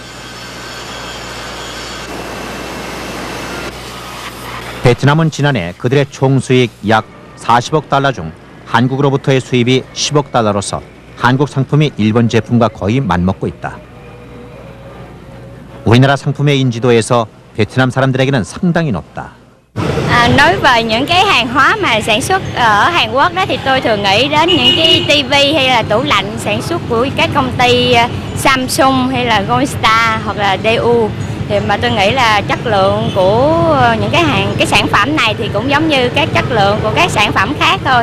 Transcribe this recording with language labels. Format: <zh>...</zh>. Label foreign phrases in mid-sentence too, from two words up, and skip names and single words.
<ko>베트남은 지난해 그들의 총 수익 약 40억 달러 중 한국으로부터의 수입이 10억 달러로서 한국 상품이 일본 제품과 거의 맞먹고 있다. 우리나라 상품의 인지도에서 베트남 사람들에게는 상당히 높다.</ko> <vi>Nói về những cái hàng hóa mà sản xuất ở Hàn Quốc đó thì tôi thường nghĩ đến những cái tivi hay là tủ lạnh sản xuất của các công ty Samsung hay là Goldstar hoặc là DU. Thì mà tôi nghĩ là chất lượng của những cái sản phẩm này thì cũng giống như các chất lượng của các sản phẩm khác thôi.</vi>